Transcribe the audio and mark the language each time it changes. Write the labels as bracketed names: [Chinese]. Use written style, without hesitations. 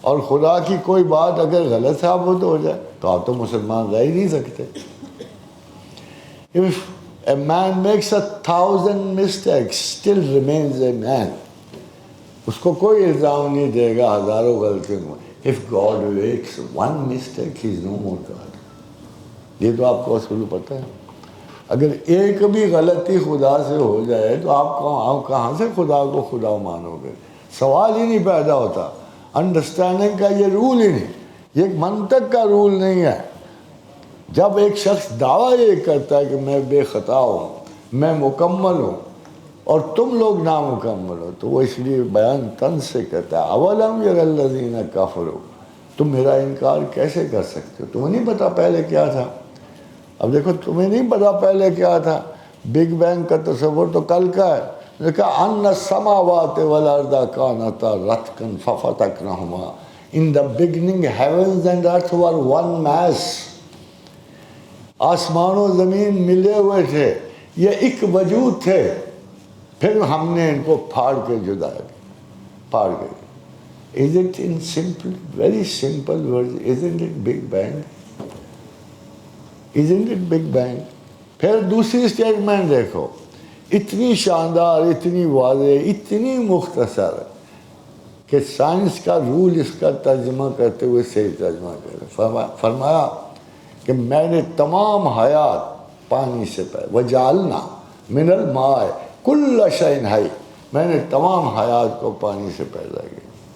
[Urdu] اور خدا کی کوئی بات اگر غلط ثابت ہو جائے تو آپ تو مسلمان رہ ہی نہیں سکتے. [English] If a man makes 1,000 mistakes, still remains a man. [Urdu] اس کو کوئی الزام نہیں دے گا ہزاروں غلطیوں میں. [English] If God makes one mistake, he is no more God. [Urdu] یہ تو آپ کو اصول پتہ ہے. اگر ایک بھی غلطی خدا سے ہو جائے تو آپ کہاں سے خدا کو خدا مانو گے؟ سوال ہی نہیں پیدا ہوتا. انڈرسٹینڈنگ کا یہ رول ہی نہیں، یہ ایک منطق کا رول نہیں ہے. جب ایک شخص دعویٰ یہ کرتا ہے کہ میں بے خطا ہوں، میں مکمل ہوں اور تم لوگ نامکمل ہو، تو وہ اس لیے بیان طنز سے کرتا ہے [Arabic] اولم یر الذین کفروا، [Urdu] تم میرا انکار کیسے کر سکتے ہو؟ تمہیں نہیں پتا پہلے کیا تھا؟ اب دیکھو تمہیں نہیں پتا پہلے کیا تھا. بگ بینگ کا تصور تو کل کا ہے. [Arabic] کہا ان السماوات والارض کانتا رتقا ففتقناہما. [English] In the beginning heavens and earth were one mass. [Urdu] آسمان و زمین ملے ہوئے تھے، یہ ایک وجود تھے، پھر ہم نے ان کو پھاڑ کے جدا کیا، پھاڑ کے. [English] Is it in simple, very simple words, isn't it Big Bang? Isn't it Big Bang? [Urdu] پھر دوسری اسٹیٹمنٹ دیکھو، اتنی شاندار، اتنی واضح، اتنی مختصر کہ سائنس کا رول اس کا ترجمہ کرتے ہوئے صحیح ترجمہ کرے. فرمایا کہ میں نے تمام حیات پانی سے پیدا، [Arabic] وجعلنا من الماء کل شیء حی، [Urdu] میں نے تمام حیات کو پانی سے پیدا کیا.